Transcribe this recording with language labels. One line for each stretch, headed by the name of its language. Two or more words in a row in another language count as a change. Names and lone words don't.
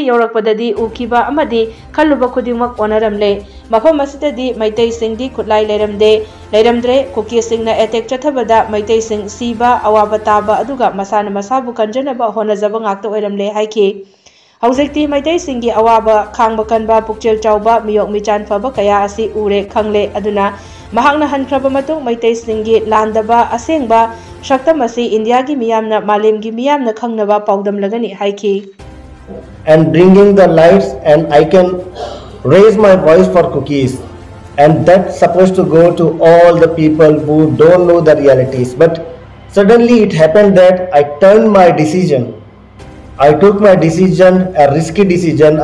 Manipuri: yorakpadadi ukiba amadi khalluba khudingmak onaramle mafam asidadi Meitei singdi khutlai leiramdre Kuki singna attack chathabada Meitei sing siba awaba taba aduga masana masabu kanjanaba honajaba ngakta Oiramle haiki Hauzekti Meitei singi awaba khangba kanba pukchel chauba miyok michan faba kaya asi ure khangle aduna mahakna hankraba matung Meitei singi landaba asengba shaktam asi India gi miyamna malemgi miyamna khangnaba paudam lagani haiki
English: and bringing the lights and I can raise my voice for cookies and that's supposed to go to all the people who don't know the realities but suddenly it happened that I turned my decision. I took my decision, a risky decision.